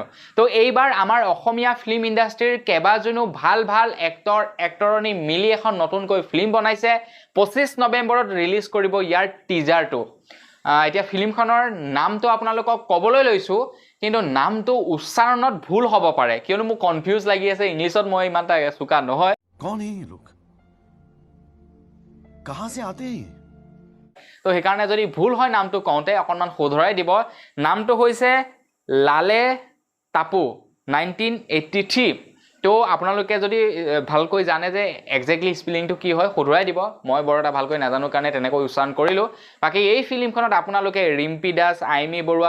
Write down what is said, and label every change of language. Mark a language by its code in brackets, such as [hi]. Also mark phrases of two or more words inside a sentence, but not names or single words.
[as] তো এইবাৰ আমাৰ অসমীয়া ফিল্ম ইণ্ডাষ্ট্ৰীৰ কেইবাজনো ভাল এক্টৰণী মিলি এখন নতুনকৈ ফিল্ম বনাইছে। 25 নৱেম্বৰত ৰিলিজ কৰিব ইয়াৰ টিজাৰটো। এতিয়া ফিল্মখনৰ নামটো আপোনালোকক ক'বলৈ লৈছোঁ, কিন্তু নামটো উচ্চাৰণত ভুল হ'ব পাৰে, কিয়নো মোক কনফিউজ লাগি আছে। ইংলিছত মই ইমান এটা চোকা নহয়। [hi] कौन है ये लोग? कहां से आते हैं? [as] তো সেইকাৰণে যদি ভুল হয় নামটো কওঁতে অকণমান শুধৰাই দিব। নামটো হৈছে লালে টাপু 1983। তো আপোনালোকে যদি ভালকৈ জানে যে এক্সেক্টলি স্পেলিংটো কি হয় সদুৰাই দিব মই বৰ এটা ভালকৈ নাজানো কাৰণে তেনেকৈ উচ্চাৰণ কৰিলো বাকি এই ফিল্মখনত আপোনালোকে ৰিম্পি দাস আইমি বৰুৱা